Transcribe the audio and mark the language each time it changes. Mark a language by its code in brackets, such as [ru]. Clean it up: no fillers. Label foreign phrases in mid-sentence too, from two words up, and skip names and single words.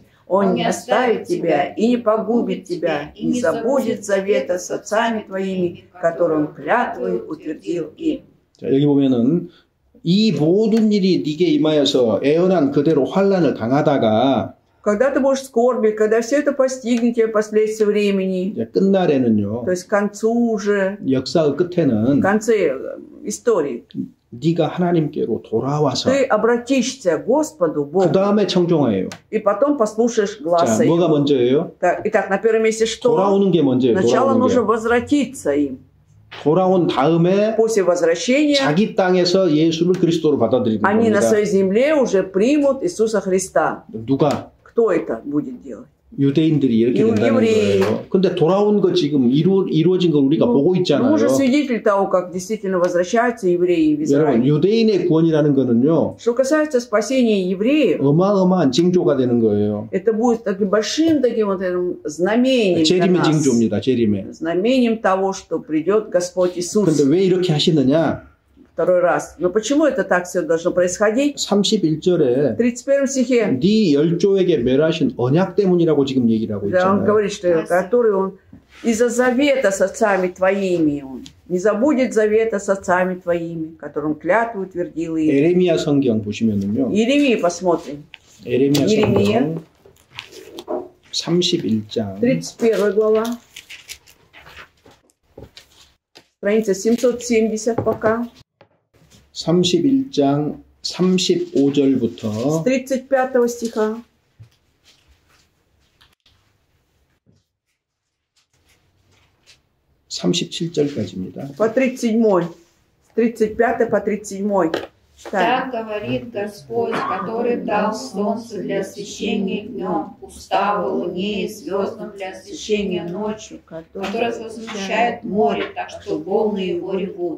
[ru] Он не оставит тебя и не погубит тебя, и не забудет завета с отцами твоими, которым клятвой утвердил им. [ko] 자, 여기 보면은 이 모든 일이 네게 임하여서 애원한 그대로 환난을 당하다가 [ru] Когда ты будешь в скорби, когда все это постигнет тебя последствия времени, [ko] 이제 끝날에는요. [ru] то есть к концу уже, [ko] 역사의 [ru] в [ko] 끝에는 [ru] конце истории, [ko] 네가 하나님께로 돌아와서 [ru] ты обратишься к Господу, [ko] 그 [ru] Богу, [ko] 다음에 청종하예요. [ru] и потом послушаешь [ko] 자, [ru] гласа [ko] 뭐가 [ru] Его. [ko] 먼저예요? [ru] Итак, на первом месте что? [ko] 돌아오는 게 먼저예요. [ru] Сначала [ko] 돌아오는 [ru] нужно [ko] 게. [ru] возвратиться им. [ko] 돌아온 다음에 [ru] После возвращения [ko] 자기 땅에서 예수를 그리스도로 받아들이는 [ru] они на [ko] 겁니다. [ru] своей земле уже примут Иисуса Христа. [ko] 누가? [ru] Кто это будет делать? [ko] 유대인들이 이렇게 된다는 [ru] евреи. [ko] 거예요. 근데 돌아온 거 지금 이루어진 걸 우리가 보고 [ru] Мы [ko] 있잖아요. [ru] уже свидетель того, как действительно возвращаются евреи в [ko] 여러분, [ru] Израиль. [ko] 유대인의 구원이라는 거는요. [ru] Что касается спасения евреев, [ko] 어마어마한 징조가 되는 거예요. [ru] это будет таким большим таким вот этим знамением для [ko] 재림의 [ru] нас. [ko] 징조입니다. 재림의. [ru] Знамением того, что придет Господь [ko] 근데 [ru] Иисус [ko] 왜 이렇게 하시느냐? [ru] второй раз. Но почему это так все должно происходить? [ko] 31절에 [ru] В 31 стихе [ko] 네 열조에게 멸하신 언약 때문이라고 지금 얘기를 하고 [ru] да, он [ko] 있잖아요. [ru] говорит, что который он из-за завета с отцами твоими, он не забудет завета с отцами твоими, которым клятву утвердил им. [ko] 에레미야 성경 보시면은요. [ru] Иеремии посмотрим. [ko] 에레미야 [ru] Иеремия. [ko] 성경 31장 [ru] 31 глава. Страница 770 пока. [ko] 31장 35절부터 [ru] С 35 стиха. [ko] (37절까지입니다) [ru] По 37. С 35 по 37. Так Читаем. говорит Господь, который дал солнце для освещения днем, уставы луне и звездам для освещения ночью, который возвещает море, так что волны его ревут.